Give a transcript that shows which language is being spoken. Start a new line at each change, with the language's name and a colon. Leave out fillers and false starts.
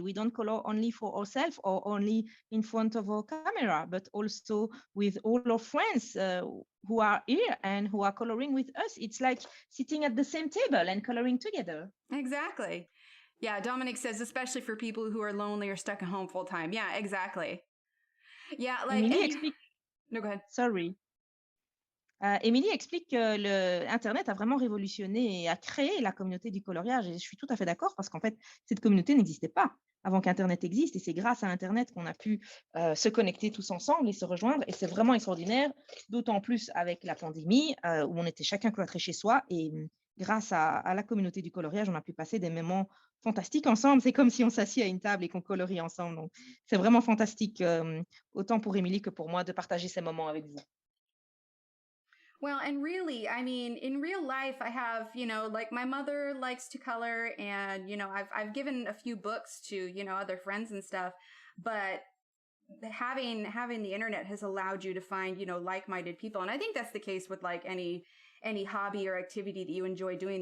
English: We don't color only for ourselves or only in front of our camera, but also with all our friends who are here and who are coloring with us. It's like sitting at the same table and coloring together. Exactly. Yeah, Dominic says, especially for people who are lonely or stuck at home full time. Yeah, exactly. Yeah, like
French: Émilie explique.
English: No, go ahead. Sorry.
French: Émilie explique que Internet a vraiment révolutionné et a créé la communauté du coloriage. Et je suis tout à fait d'accord parce qu'en fait, cette communauté n'existait pas avant qu'Internet existe. Et c'est grâce à Internet qu'on a pu se connecter tous ensemble et se rejoindre. Et c'est vraiment extraordinaire, d'autant plus avec la pandémie où on était chacun cloîtré chez soi. Et grâce à la communauté du coloriage, on a pu passer des moments fantastiques ensemble. C'est comme si on s'assied à une table et qu'on colorie ensemble. Donc, c'est vraiment fantastique, autant pour Émilie que pour moi, de partager ces moments avec vous.
English: Well, and really, I mean, in real life, I have, like my mother likes to color, and I've given a few books to other friends and stuff, but having the internet has allowed you to find like-minded people, and I think that's the case with like any hobby or activity that you enjoy doing.